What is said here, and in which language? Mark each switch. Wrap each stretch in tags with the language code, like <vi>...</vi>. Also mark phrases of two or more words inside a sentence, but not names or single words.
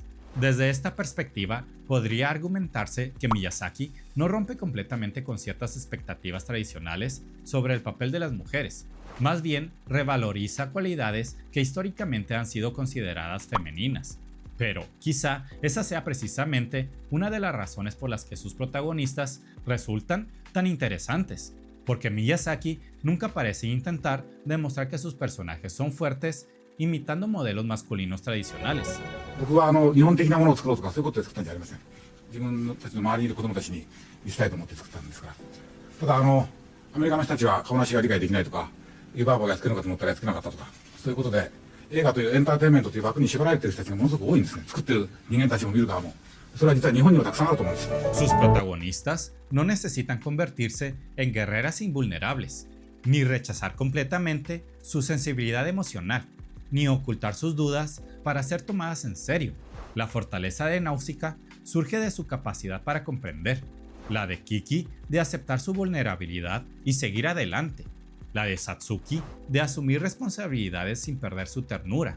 <es>Desde esta perspectiva, podría argumentarse que Miyazaki no rompe completamente con ciertas expectativas tradicionales sobre el papel de las mujeres, más bien revaloriza cualidades que históricamente han sido consideradas femeninas. Pero quizá esa sea precisamente una de las razones por las que sus protagonistas resultan tan interesantes, porque Miyazaki nunca parece intentar demostrar que sus personajes son fuertes imitando modelos masculinos tradicionales.</es> <ja>僕は日本的なものを作ろうとかそういうことで作ったんじゃありません。自分たちの周りにいる子供たちに見せたいと思って作ったんですから。ただアメリカの人たちは顔なしが理解できないとか、湯婆婆がやっつけるのかと思ったらやっつけなかったとか、そういうことで映画というエンターテインメントという枠に縛られている人たちがものすごく多いんですね。作ってる人間たちも見る側も。それは実は日本にもたくさんあると思うんです。</ja> <es>Sus protagonistas no necesitan convertirse en guerreras invulnerables, ni rechazar completamente su sensibilidad emocional, ni ocultar sus dudas para ser tomadas en serio. La fortaleza de Náusica surge de su capacidad para comprender, la de Kiki de aceptar su vulnerabilidad y seguir adelante, la de Satsuki de asumir responsabilidades sin perder su ternura.</es>